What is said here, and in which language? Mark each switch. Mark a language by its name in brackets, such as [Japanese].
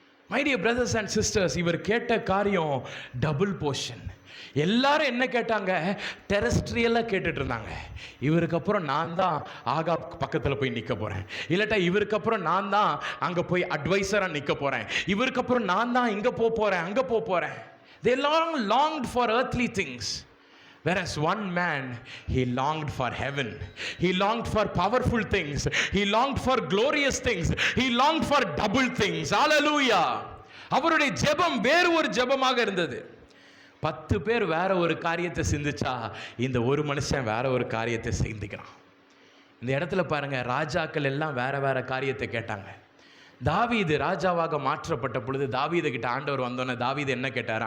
[English] my dear brothers and sisters, [Tamil] இவர் கேட்ட காரியம் [English] Double portion. [Tamil] எல்லாரும் என்ன கேட்டாங்க? டெரஸ்ட்ரியலாக கேட்டுட்டு இருந்தாங்க. இவருக்கு அப்புறம் நான் தான் ஆகா பக்கத்தில் போய் நிற்க போகிறேன், இல்லாட்டா இவருக்கு அப்புறம் நான் தான் அங்கே போய் அட்வைசராக நிற்க போகிறேன், இவருக்கு அப்புறம் நான் தான் இங்கே போக போகிறேன், அங்கே போக போகிறேன். [English] They longed for earthly things. Whereas one man, he longed for heaven. He longed for powerful things. He longed for glorious things. He longed for double things. Hallelujah. [Tamil] அவருடைய ஜெபம் வேறு ஒரு ஜெபமாக இருந்தது. 10 பேர் வேற ஒரு காரியத்தை சிந்திச்சா இந்த ஒரு மனுஷன் வேற ஒரு காரியத்தை சிந்திக்கிறான். இந்த இடத்துல பாருங்க, ராஜாக்கள் எல்லாம் வேற வேற காரியத்தை கேட்டாங்க. தாவீது ராஜாவாக மாற்றப்பட்ட பொழுது தாவீது கிட்ட ஆண்டவர் வந்தோன்னே தாவீது என்ன கேட்டார்?